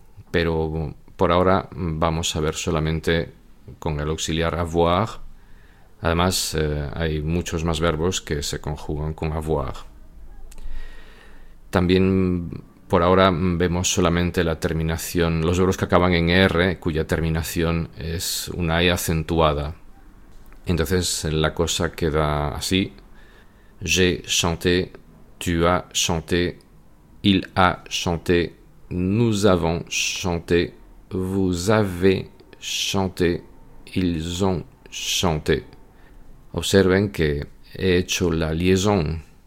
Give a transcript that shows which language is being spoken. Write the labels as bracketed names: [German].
[Spanish] Pero por ahora vamos a ver solamente con el auxiliar avoir. Además, hay muchos más verbos que se conjugan con avoir. También por ahora vemos solamente la terminación, los verbos que acaban en R, cuya terminación es una E acentuada. Entonces la cosa queda así: [French] j'ai chanté, tu as chanté, il a chanté, nous avons chanté, vous avez chanté, ils ont chanté. [Spanish] Observen que he hecho la liaison.